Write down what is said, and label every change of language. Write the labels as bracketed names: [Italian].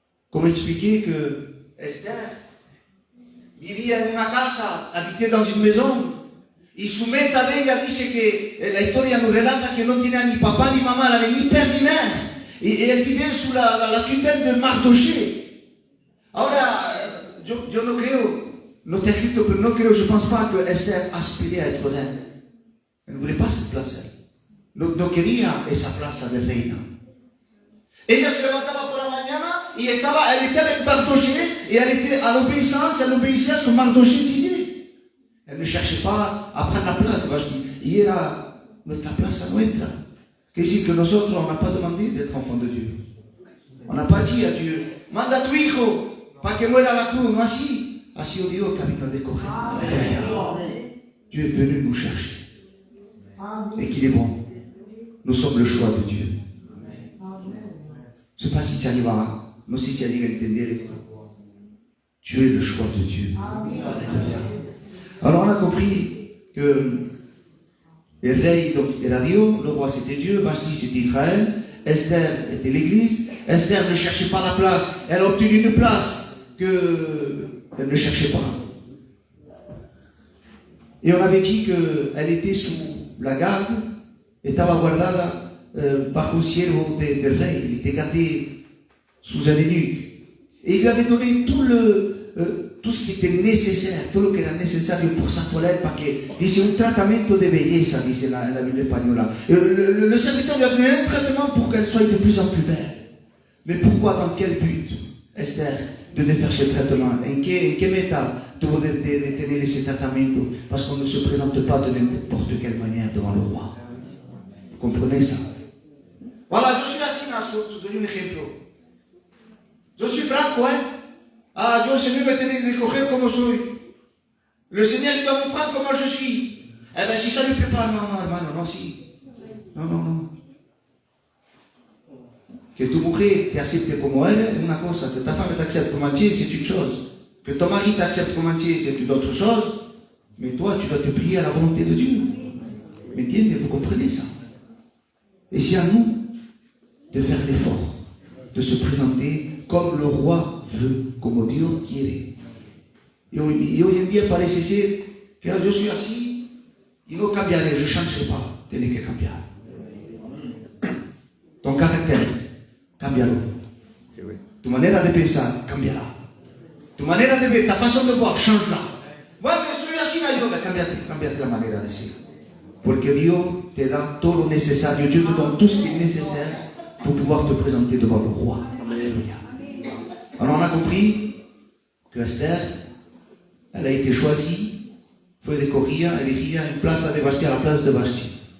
[French] Comment expliquer que [Spanish] Esther vivía en una casa, [French] habitait dans une maison, [Spanish] y su meta de ella dice que la historia nos relata que no tenía ni papá ni mamá, la [French] ni père ni mère. Y elle vivait sous la tutelle de Mardoché. [Spanish] Ahora, yo no creo, [French] no está escrito, pero no creo, je pense pas que Esther aspirait à être reine. Elle ne voulait pas cette place. [Spanish] No quería esa plaza de reina. Ella se levantaba por la mañana y [French] elle était avec Mardoché et elle était à l'obéissance, elle obéissait à ce que Mardoché disait. Elle ne cherchait pas à prendre la place. [Spanish] Y era nuestra plaza nuestra. Quiere decir que nosotros [French] on n'a pas demandé d'être enfants de Dieu. On n'a pas dit à Dieu, [Spanish] manda a tu hijo para que muera la cruz. No así. Ha sido Dios que vino de coger. [French] Dieu est venu nous chercher. Et qu'il est bon. Nous sommes le choix de Dieu. Je ne sais pas si tu arrives à, non si tu arrives à [Spanish] entender esto. [French] Tu es le choix de Dieu. Alors on a compris que le rey donc, era Dieu, le roi c'était Dieu, Vashti c'était Israël, Esther était l'Église. Esther ne cherchait pas la place, elle a obtenu une place qu'elle ne cherchait pas. Et on avait dit qu'elle était sous la garde, [Spanish] estaba guardada bajo un siervo del rey, [French] il était gardé sous un eunuque. Et il lui avait donné tout ce qui était nécessaire, tout [Spanish] lo que era necesario [French] pour sa toilette, parce que [Spanish] dice un tratamiento de belleza, dice [French] la Bible espagnole. Le serviteur lui a donné un traitement pour qu'elle soit de plus en plus belle. Mais pourquoi, dans quel but Esther devait faire ce traitement? En qué meta tuvo de tener ese tratamiento? Parce qu'on ne se présente pas de n'importe quelle manière devant le roi. Vous comprenez ça? Voilà, [Spanish] yo soy así, te doy un ejemplo. Yo soy franco, yo, el Señor me tiene que coger como soy. [French] Le Seigneur, il doit me prendre como je suis. Eh bien, si ça ne lui plaît pas, non, hermano, non, si. No. [Spanish] Que tu mujer te acepte como eres es una cosa, [French] que ta femme t'accepte comme tu es, c'est une chose. Que ton mari t'accepte comme tu es, c'est une autre chose. Mais toi, tu dois te plier à la volonté de Dieu. ¿Me vous comprenez ça? Et c'est à nous de faire l'effort, de se présenter comme le roi veut, [Spanish] como Dios quiere. Y hoy en día parece ser que yo soy así y no cambiaré, [French] je ne changerai pas. [Spanish] Tienes que cambiar. [French] Ton caractère, [Spanish] cambiará. Tu manera de pensar, cambiará. Tu manera de ver, [French] ta façon de voir, change-la. [Spanish] Bueno, yo soy así, cámbiate la manera de ser. Porque Dios te da todo lo necesario, [French] Dieu te donne tout ce qui est nécessaire pour pouvoir te présenter devant le roi. Alléluia. Alors on a compris que Esther, elle a été choisie, [Spanish] fue escogida, elegida en plaza de Vashti, [French] à la place de Vashti.